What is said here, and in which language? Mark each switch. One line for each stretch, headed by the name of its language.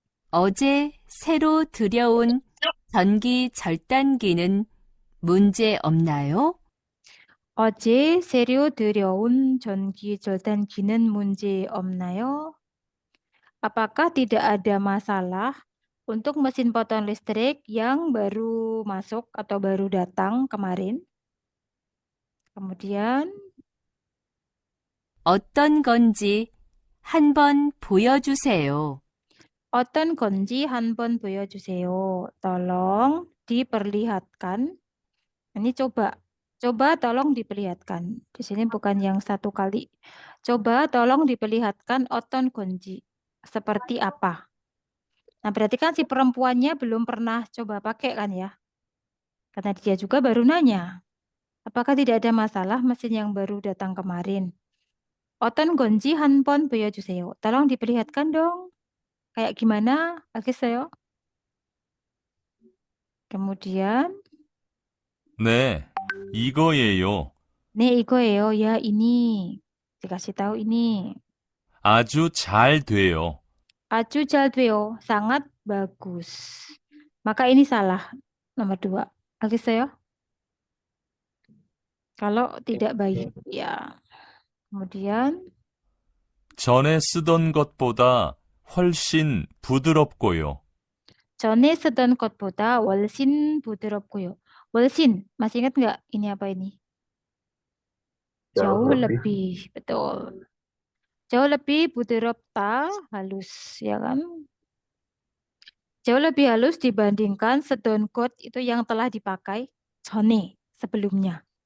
Korean: 어제 새로 들여온 전기 절단기는 문제 없나요? 어제 새로 들여온 전기 절단기는 문제 없나요?
Indonesian: Apakah tidak ada masalah untuk mesin potong listrik yang baru masuk atau baru datang kemarin? Kemudian,
Korean: 어떤 건지 한번 보여주세요. 어떤 건지 한번 보여주세요.
Indonesian: Tolong diperlihatkan. Ini coba. Coba tolong diperlihatkan. Di sini bukan yang satu kali. Coba tolong diperlihatkan
Korean: 어떤 건지.
Indonesian: Seperti apa? Nah, berarti kan si perempuannya belum pernah coba pakai kan ya? Karena dia juga baru nanya. Apakah tidak ada masalah mesin yang baru datang kemarin?
Korean: 어떤 건지 한번 보여주세요.
Indonesian: Tolong diperlihatkan dong. Kayak gimana?
Korean: 알겠어요?
Indonesian: Kemudian,
Korean: 네, 이거예요. 네, 이거예요.
Indonesian: Ya, ini. Dikasih tahu ini.
Korean: 아주 잘 돼요. 아주 잘 돼요.
Indonesian: Sangat bagus. Maka ini salah. Nomor 2.
Korean: 알겠어요?
Indonesian: Kalau tidak baik, ya. Kemudian,
Korean: 전에 쓰던 것보다 훨씬 부드럽고요. 전에 쓰던 것보다 훨씬 부드럽고요.
Indonesian: 훨씬, masih ingat nggak ini apa ini? Jauh lebih, betul. Jauh lebih bu드럽다, halus, ya kan? Jauh lebih halus dibandingkan
Korean: 쓰던 것
Indonesian: itu yang telah dipakai 전에, sebelumnya.